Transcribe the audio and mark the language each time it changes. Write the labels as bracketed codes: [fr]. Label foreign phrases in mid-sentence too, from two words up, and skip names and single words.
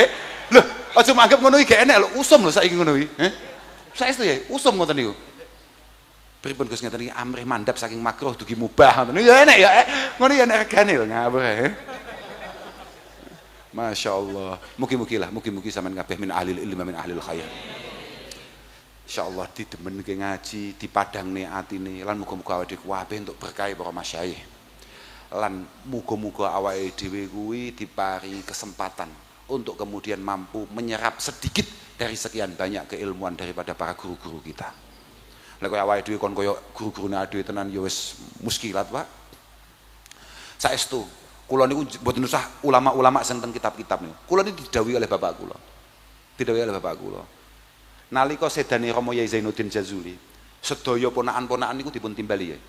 [jv] Lho, aja manggap ngono iki gak enek lho, usum lho saiki ngono iki. Saestu ya, usum ngoten niku. Pripun Gus ngeten iki amrih mandhap saking makruh dugi mubah ngoten. Ya enek ya, ngono ya enek regane lho ngawur. Masyaallah. Mugi-mugi sampean kabeh [ar] من أهل العلم من أهل الخير. [jv] Insyaallah didemenke ngaji, dipadangne atine lan muga-muga awake dhewe kabeh entuk berkah para masyayikh. Lan muga-muga awake dhewe kuwi diparingi [id] kesempatan untuk kemudian mampu menyerap sedikit dari sekian banyak keilmuan daripada para guru-guru kita. [jv] Lek koyo awake dhewe kon koyo guru-gurune dhewe tenan ya wis muskilat, Pak. Saestu, kula niku mboten usah ulama-ulama sing teng kitab-kitab niku. Kula niku didhawuhi oleh bapak kula. Didhawuhi oleh bapak kula. Nalika sedane Rama Yai Zainuddin Jazuli, sedaya ponakan-ponakan niku dipun timbali ya.